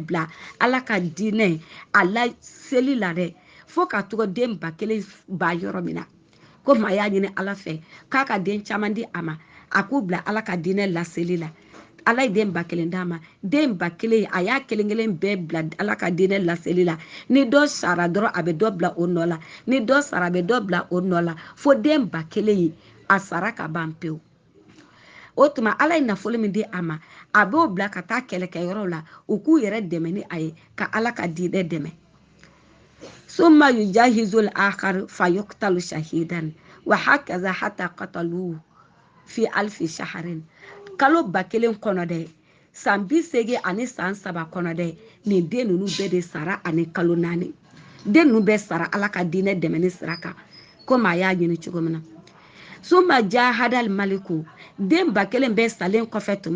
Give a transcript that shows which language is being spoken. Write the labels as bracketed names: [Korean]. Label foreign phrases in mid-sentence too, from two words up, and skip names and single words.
[Bambara] bila Ala ka diinɛ a la seli la dɛ fo ka tugu den 1000 ba yɔrɔ min na ko maa y'a ɲini Ala fɛ k'a ka den caman di a ma a k'u bila Ala ka diinɛ laseli la Ala ye den 1000 d'a ma den 1000 a y'a kelen bɛɛ bila Ala ka diinɛ laseli la ni dɔ sara dɔrɔn a bɛ dɔ bila o nɔ la ni dɔ sara a bɛ dɔ bila o nɔ la fo den 1000 a sara ka ban pewu o tuma ala ye nafolo min di a ma a b'o bila ka taa kɛlɛkɛyɔrɔ la u k'u yɛrɛ dɛmɛ ni a ye ka ala ka diinɛ dɛmɛ [Arabic] ثم يجهز الآخر فيقتل شهيدا و هكذا حتى قتلوه في ألف شهر [Bambara] kalo 1000 kɔnɔ dɛ san 80 ani san 3 kɔnɔ dɛ nin den ninnu bɛɛ de sara ani kalo 4 den ninnu bɛɛ sara ala ka diinɛ dɛmɛ ni sira kan komi a y'a ɲini cogo min na [Arabic] ثم جاهد الملك [Bambara] den 1000 bɛɛ salen kɔfɛ tuma